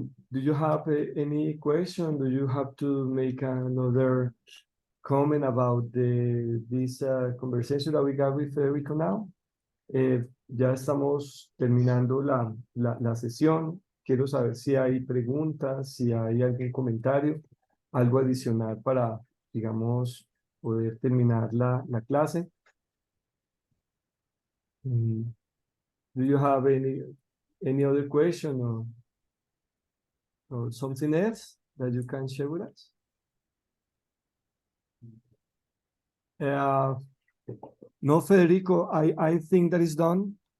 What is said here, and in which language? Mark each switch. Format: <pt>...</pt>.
<en>Do you have any question? Do you have to make another comment about this conversation that we got with Federico now?</en> <es>Ya estamos terminando la sesión. Quiero saber si hay preguntas, si hay algún comentario, algo adicional para, digamos, poder terminar la clase.</es> <en>Do you have any other question or something else that you can share with us? No, Federico, I think that is done.</en>